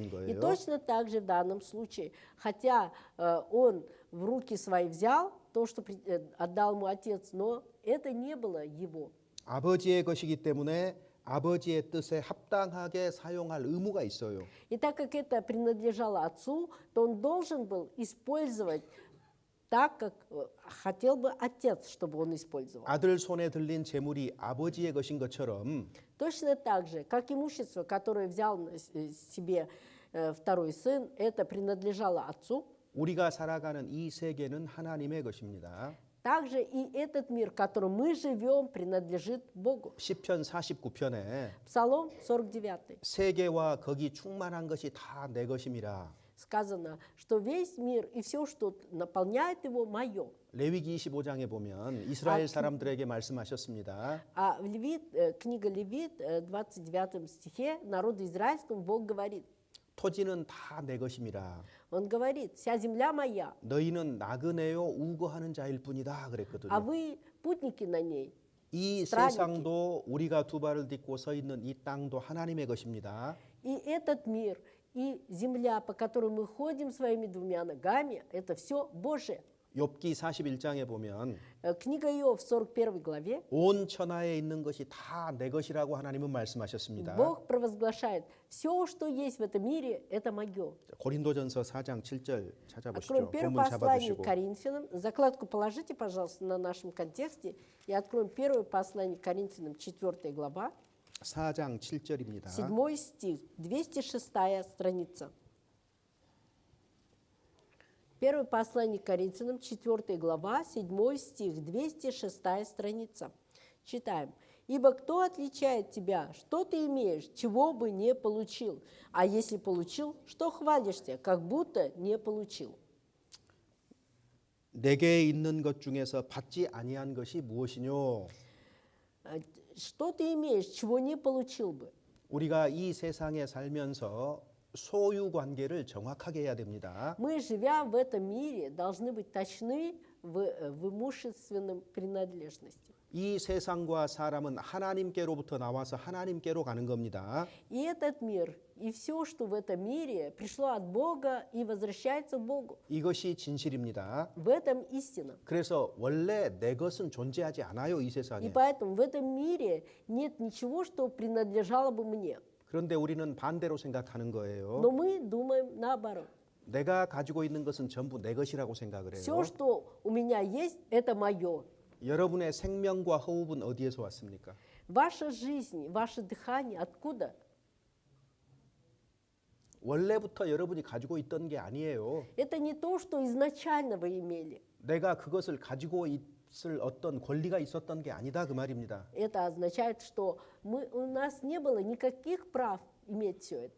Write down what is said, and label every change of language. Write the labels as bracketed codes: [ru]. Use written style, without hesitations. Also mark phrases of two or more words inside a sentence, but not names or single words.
[ru] И [ko] 거예요. [ru] точно так же в данном случае, хотя он в руки свои взял то, что отдал ему отец, но это не было его. [ko] 아버지의 것이기 때문에 아버지의 뜻에 합당하게 사용할 의무가 있어요. [ru] И так как это принадлежало отцу, то он должен был использовать так, как хотел бы отец, чтобы он использовал. [ko] 아들 손에 들린 재물이 아버지의 것인 것처럼 [ru] Точно так же, как имущество, которое взял себе второй сын, это принадлежало отцу, [ko] 우리가 살아가는 이 세계는 하나님의 것입니다. [ru] также и этот мир, в котором мы живем, принадлежит Богу. [ko] 시편 49편에 [ru] Псалом 49 [ko] 세계와 거기 충만한 것이 다 내 것임이라. [ru] сказано, что весь мир и все, что наполняет его, мое. [ko] 레위기 25장에 보면 이스라엘 사람들에게 말씀하셨습니다. [ru] А в книга Левит, 29 стихе, народу израильскому Бог говорит, [ko] 토지는 다 내 것임이라. [ru] Он говорит, вся земля моя, [ko] 너희는 나그네요 우거하는 자일 뿐이다 그랬거든요. [ru] а вы путники на ней. [ko] 이 [ru] странники. [ko] 세상도 우리가 두 발을 딛고 서 있는 이 땅도 하나님의 것입니다. [ru] И этот мир, и земля, по которой мы ходим своими 2 ногами, это все Божие. [ko] 욥기 41장에 보면 [ru] Книга Иов в 41 главе, [ko] 온 천하에 있는 것이 다 내 것이라고 하나님은 말씀하셨습니다. [ru] Бог провозглашает, все, что есть в этом мире, это мое. [ko] 고린도전서 4장 7절 찾아보시죠. [ru] Откроем первое [ko] 본문 [ru] послание [ko] 잡아두시고. [ru] к Коринфянам. Закладку положите, пожалуйста, на нашем контексте. И откроем первое послание к Коринфянам, 4 глава, [ko] 4장 7절입니다. [ru] 7 стих, 206 страница. Первое послание к Коринфянам, 4 глава, 7 стих, 206 страница. Читаем. «Ибо кто отличает тебя? Что ты имеешь, чего бы не получил? А если получил, что хвалишься, как будто не получил?» [ko] 내게 있는 것 중에서 받지 아니한 것이 무엇이뇨? [ru] Что ты имеешь, чего не получил бы? [ko] 우리가 이 세상에 살면서 소유 관계를 정확하게 해야 됩니다. [ru] Мы, живя в этом мире, должны быть точны в имущественном принадлежности. [ko] 이 세상과 사람은 하나님께로부터 나와서 하나님께로 가는 겁니다. [ru] И этот мир, и все, что в этом мире, пришло от Бога и возвращается к Богу. [ko] 이것이 진실입니다. [ru] В этом истина. [ko] 그래서 원래 내 것은 존재하지 않아요, 이 [ru] И [ko] 세상에. [ru] поэтому в этом мире нет ничего, что принадлежало бы мне. [ko] 그런데 우리는 반대로 생각하는 거예요. [ru] Но мы думаем наоборот. [ko] 내가 가지고 있는 것은 전부 내 것이라고 생각을 해요. [ru] Все, что у меня есть, это мое. [ko] 여러분의 생명과 호흡은 어디에서 왔습니까? [ru] Ваша жизнь, ваше дыхание, откуда? [ko] 원래부터 여러분이 가지고 있던 게 아니에요. [ru] Это не то, что изначально вы имели. [ko] 내가 그것을 가지고 있을 어떤 권리가 있었던 게 아니다 그 말입니다. [ru] Это означает, что у нас не было никаких прав иметь все это.